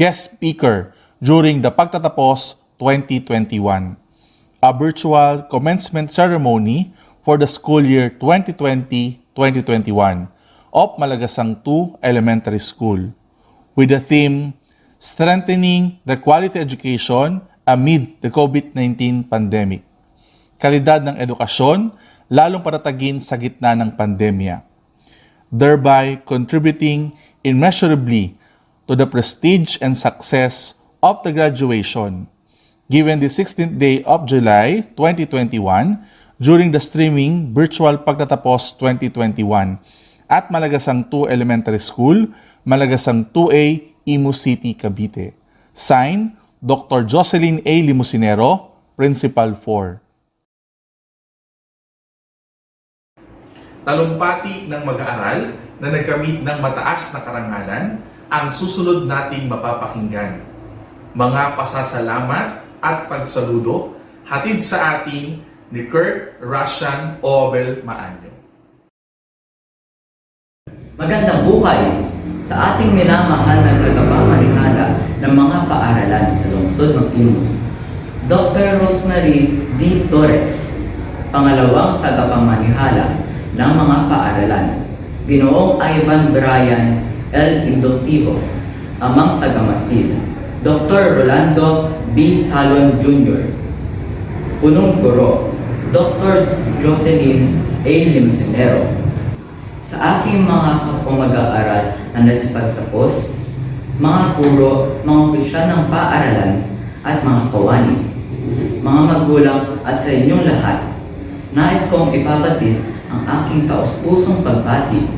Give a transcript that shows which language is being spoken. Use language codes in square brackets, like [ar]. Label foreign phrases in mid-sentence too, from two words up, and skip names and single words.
[en] guest speaker during the Pagtatapos 2021, a virtual commencement ceremony for the school year 2020-2021 of Malagasang 2 Elementary School with the theme Strengthening the Quality Education Amid the COVID-19 Pandemic. [tl] Kalidad ng edukasyon, lalong patatagin sa gitna ng pandemya, [en] thereby contributing immeasurably to the prestige and success of the graduation, given the 16th day of July 2021 during the streaming virtual Pagtatapos 2021 at Malagasang 2 Elementary School, Malagasang 2A, Imus City, Cavite. Signed, Dr. Jocelyn A. Limusinero, Principal 4. [tl] Talumpati ng mag-aaral na nagkamit ng mataas na karangalan ang susunod nating mapapakinggan. Mga pasasalamat at pagsaludo hatid sa atin ni Kurt Russian Obel Maanyo. Magandang buhay sa ating minamahal na tagapamahala ng mga paaralan sa lungsod ng Imus, Dr. Rosemary D. Torres, pangalawang tagapamanihala ng mga paaralan, Ginoong Ivan Brian L. Indoctivo, amang tagamasid, Dr. Rolando B. Talon Jr., punong guro, Dr. Jocelyn A. Limusinero. Sa aking mga kapamag-aaral na nasipagtapos, mga guro, mga opisyal ng paaralan at mga kawani, mga magulang at sa inyong lahat, nais kong ipabatid ang aking taos-pusong pagbati.